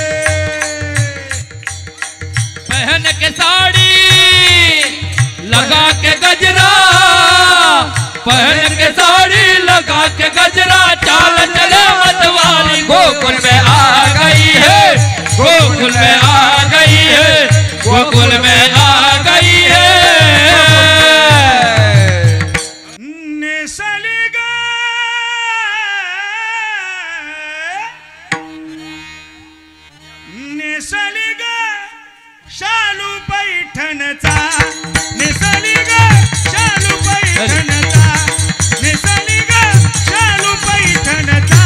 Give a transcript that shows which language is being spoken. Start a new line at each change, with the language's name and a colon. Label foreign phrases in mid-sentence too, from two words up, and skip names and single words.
Hindi: पहन के साड़ी लगा के गजरा, पहन के साड़ी लगा के गजरा चाल चले मतवाली गोकुल में आ गई है, गोकुल में आ गई है, गोकुल में आ गई है।
Marathi: नेसली ग शालू पैठणचा, नेसली ग शालू पैठणचा, नेसली ग शालू पैठणचा,